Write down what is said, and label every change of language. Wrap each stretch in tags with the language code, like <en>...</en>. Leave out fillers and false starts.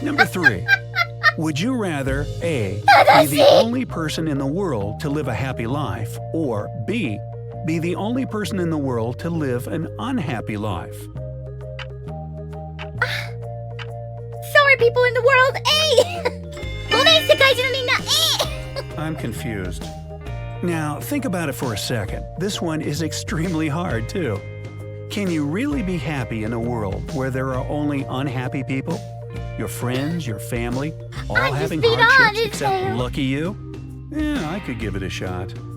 <en>Number 3. Would you rather A. Be the only person in the world to live a happy life, or B. Be the only person in the world to live an unhappy life? Sorry, people in the world, A!</en> <ja>ごめん、世界中のみんな、A!</ja> <en>I'm confused. Now, think about it for a second. This one is extremely hard, too. Can you really be happy in a world where there are only unhappy people? Your friends, your family, all having hardships except lucky you? Yeah, I could give it a shot.</en>